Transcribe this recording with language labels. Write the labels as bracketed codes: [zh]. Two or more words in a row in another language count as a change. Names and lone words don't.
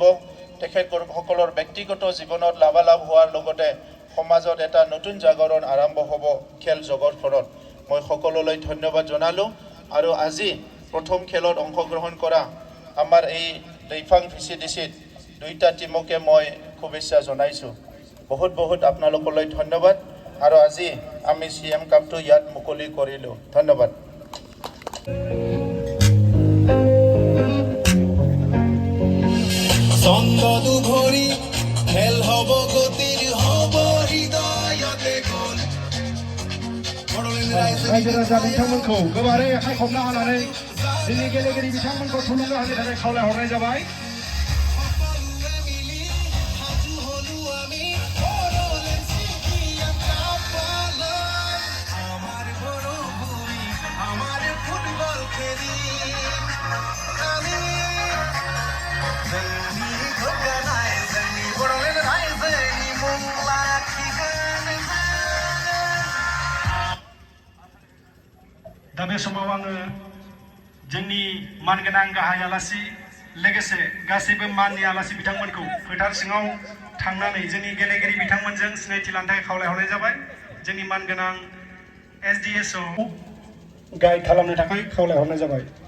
[as] তেখেতসকলৰ ব্যক্তিগত জীৱনত লাভালাভ হোৱাৰ লগতে সমাজত এটা নতুন জাগৰণ আৰম্ভ হ'ব খেল জগতখনত মই সকলোলৈ ধন্যবাদ জনালোঁ আৰু আজি প্ৰথম খেলত অংশগ্ৰহণ কৰা আমাৰ এই লৈফাং VCDCত দুইটা টিমকে মই শুভেচ্ছা জনাইছোঁ বহুত বহুত আপোনালোকলৈ ধন্যবাদ আৰু আজি আমি CM কাপটো ইয়াত মুকলি কৰিলোঁ ধন্যবাদ চন্দদু ভৰি খেল হ'ব গতিৰ হ'ব হৃদয়তে গ'ল [brx] रायजो राजा बिथांमोनखौ गोबारै आखाइ खबना होनानै जोंनि गेलेगिरि बिथांमोनखौ थुलुंगा होनो थाखाय खावलायहरनाय जाबाय [as] সকলোৱে মিলি সাজু হলো আমি বড়োলেণ্ড CM কাপলৈ আমাৰ বড়োভূমি আমাৰ ফুটবল খেলি আমি [brx] जोंनि गोग्गानाय जोंनि बड़ोलेण्ड रायजोनि मुं लाखिगोन दा बे समाव आङो जोंनि मानगोनां गाहाय आलासि लोगोसे गासैबो माननि आलासि बिथांमोनखौ फोथार सिङाव थांनानै जोंनि गेलेगिरि बिथांमोनजों सिनायथि लानो थाखाय खावलायहरनाय जाबाय जोंनि मानगोनां SDSO गाइड खालामनो थाखाय खावलायहरनाय जाबाय